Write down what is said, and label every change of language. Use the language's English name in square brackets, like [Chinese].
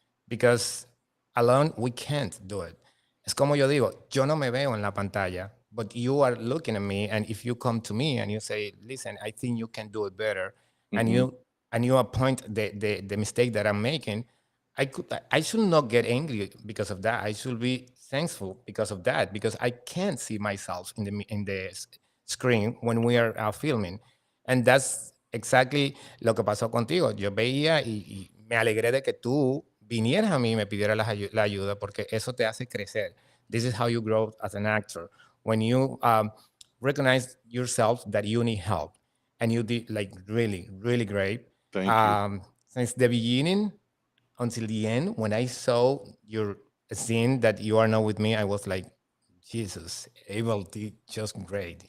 [English] Because alone we can't do it. [Spanish] Es como yo digo, yo no me veo en la pantalla, [English] but you are looking at me, and if you come to me and you say, listen, I think you can do it better, and you point the mistake that I'm making, I should not get angry because of that. I should be thankful because of that, because I can't see myself in the screen when we are filming. And that's exactly [Spanish] lo que pasó contigo. Yo veía y me alegré de que tú vinieras a mí y me pidieras la ayuda, porque eso te hace crecer. [English] This is how you grow as an actor. When you recognize yourself that you need help, and you did like really, really great. Thank you. Since the beginning until the end, when I saw your scene that you are not with me, I was like, Jesus, Abel did just great.